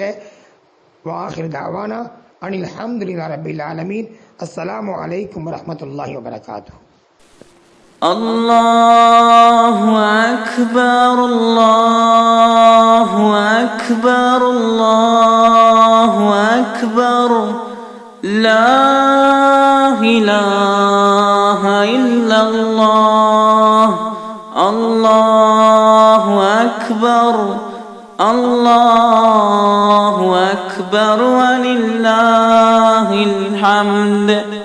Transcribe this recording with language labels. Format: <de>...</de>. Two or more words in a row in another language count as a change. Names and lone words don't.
<ar>وآخر دعوانا أن الحمد لله رب العالمين. السلام عليكم ورحمة الله وبركاته. الله أكبر، الله أكبر، الله أكبر. لا إله إلا الله. الله أكبر، الله أكبر ولله الحمد.</ar>